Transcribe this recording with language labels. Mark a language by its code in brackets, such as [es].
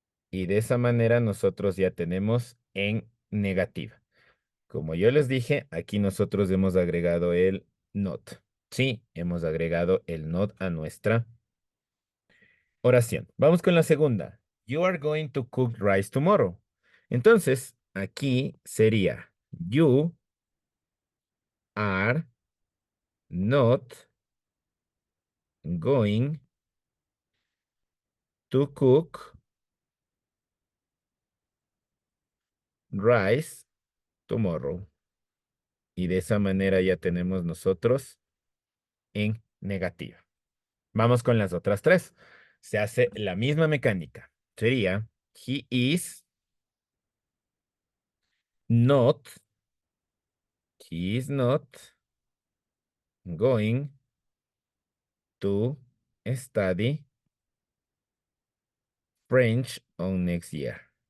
[es] Y de esa manera nosotros ya tenemos en negativa. Como yo les dije, aquí nosotros hemos agregado el not. Sí, hemos agregado el not a nuestra oración. Vamos con la segunda. [en] You are going to cook rice tomorrow. [es] Entonces, aquí sería [en] you are not going to cook rice tomorrow. [es] Y de esa manera ya tenemos nosotros en negativa. Vamos con las otras tres. Se hace la misma mecánica. Sería [en] he is not, he is not going to study French on next year.